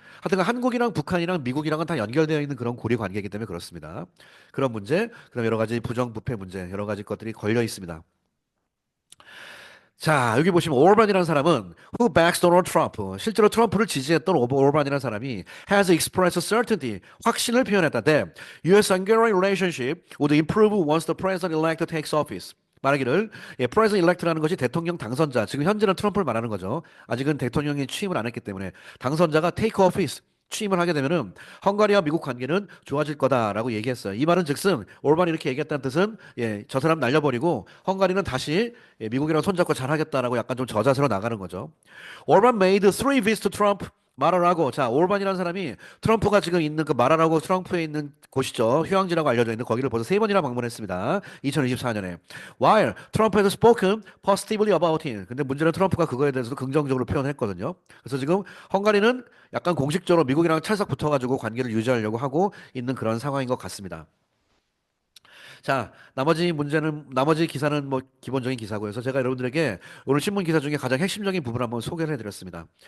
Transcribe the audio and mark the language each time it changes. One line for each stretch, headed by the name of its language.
Korean: 하여튼 한국이랑 북한이랑 미국이랑은 다 연결되어 있는 그런 고리 관계이기 때문에 그렇습니다. 그런 문제, 그다음 여러 가지 부정부패 문제, 여러 가지 것들이 걸려 있습니다. 자, 여기 보시면 오르반이라는 사람은
English: who backs Donald Trump.
Korean: 실제로 트럼프를 지지했던 오르반이라는 사람이
English: has expressed certainty.
Korean: 확신을 표현했다.
English: that U.S.-Hungary relationship would improve once the president-elect takes office.
Korean: 말하기를 president-elect라는 것이 대통령 당선자. 지금 현재는 트럼프를 말하는 거죠. 아직은 대통령이 취임을 안 했기 때문에 당선자가
English: take office.
Korean: 취임을 하게 되면은 헝가리와 미국 관계는 좋아질 거다라고 얘기했어요. 이 말은 즉슨 올반이 이렇게 얘기했다는 뜻은 저 사람 날려버리고 헝가리는 다시 미국이랑 손잡고 잘하겠다라고 약간 좀 저자세로 나가는 거죠.
English: 올반 made three visits to Trump.
Korean: 마라라고. 자, 올반이라는 사람이 트럼프가 지금 있는 그 마라라고 트럼프에 있는 곳이죠. 휴양지라고 알려져 있는 거기를 벌써 세 번이나 방문했습니다. 2024년에.
English: While Trump has spoken positively about it.
Korean: 근데 문제는 트럼프가 그거에 대해서도 긍정적으로 표현했거든요. 그래서 지금 헝가리는 약간 공식적으로 미국이랑 찰싹 붙어가지고 관계를 유지하려고 하고 있는 그런 상황인 것 같습니다. 자, 나머지 기사는 뭐 기본적인 기사고요. 그래서 제가 여러분들에게 오늘 신문 기사 중에 가장 핵심적인 부분을 한번 소개를 해드렸습니다.